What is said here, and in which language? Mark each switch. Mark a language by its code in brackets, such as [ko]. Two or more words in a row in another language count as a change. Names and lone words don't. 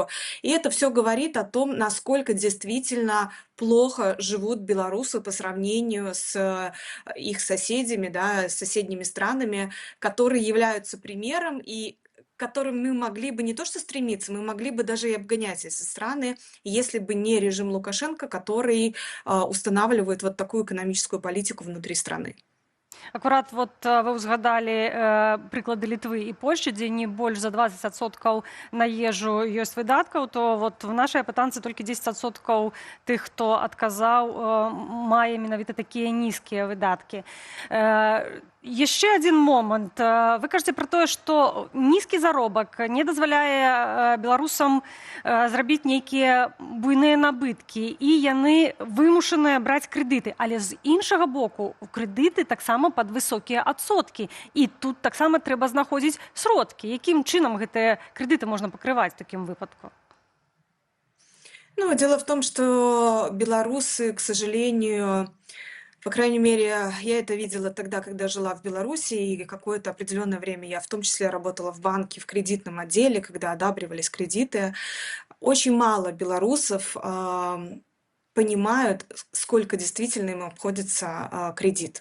[ru] И это все говорит о том, насколько действительно плохо живут белорусы по сравнению с их соседями, да, с соседними странами, которые являются примером и к которым мы могли бы не то что стремиться, мы могли бы даже и обгонять эти страны, если бы не режим Лукашенко, который устанавливает вот такую экономическую политику внутри страны. [be] Акурат вот вы узгадалі прыклады Літвы і Польшчы, дзе не больш за 20% на ежу ёсць выдаткаў, то вот в нашай апытанцы толькі 10% тых, хто адказаў, мае менавіта такія нізкія выдаткі. Яшчэ один момант. Вы кажаце пра тое, што нізкі заробак не дазваляе беларусам зрабіць нейкія буйныя набыткі, і яны вымушаныя браць крэдыты. Але з іншага боку, крэдыты таксама пад высокія адсоткі. І тут таксама трэба знаходзіць сродкі. Якім чынам гэтыя крэдыты можна пакрываць в такім выпадку? [ru] Ну, дело в том, что белорусы, к сожалению, по крайней мере, я это видела тогда, когда жила в Беларуси, и какое-то определенное время я в том числе работала в банке, в кредитном отделе, когда одабривались кредиты. Очень мало белорусов понимают, сколько действительно им обходится кредит.